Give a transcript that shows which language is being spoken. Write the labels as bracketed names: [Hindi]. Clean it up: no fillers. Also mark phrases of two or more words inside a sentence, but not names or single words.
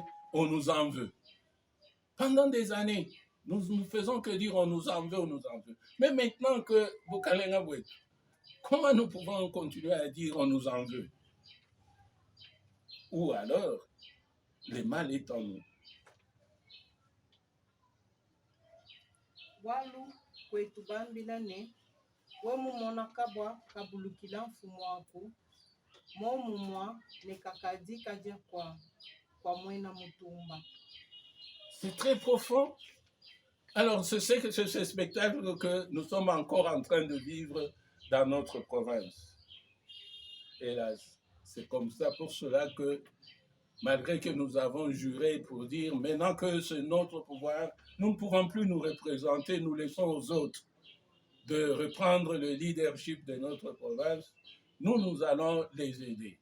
[French] On nous en veut. Pendant des années, nous ne faisons que dire on nous en veut, on nous en veut. Mais maintenant que Bukalenga Bouet, comment nous pouvons continuer à dire on nous en veut? Ou alors, le mal est en nous. [Luba-Lulua] Walu kwetu bambilane womumona kabwa kabulukila mfumu wako momumwa nekakadi kadia kwa mwena mutumba. [French] C'est très profond. Alors, c'est ce spectacle que nous sommes encore en train de vivre dans notre province. Hélas, c'est comme ça, pour cela que, malgré que nous avons juré pour dire, maintenant que c'est notre pouvoir, nous ne pourrons plus nous représenter, nous laissons aux autres de reprendre le leadership de notre province, nous allons les aider.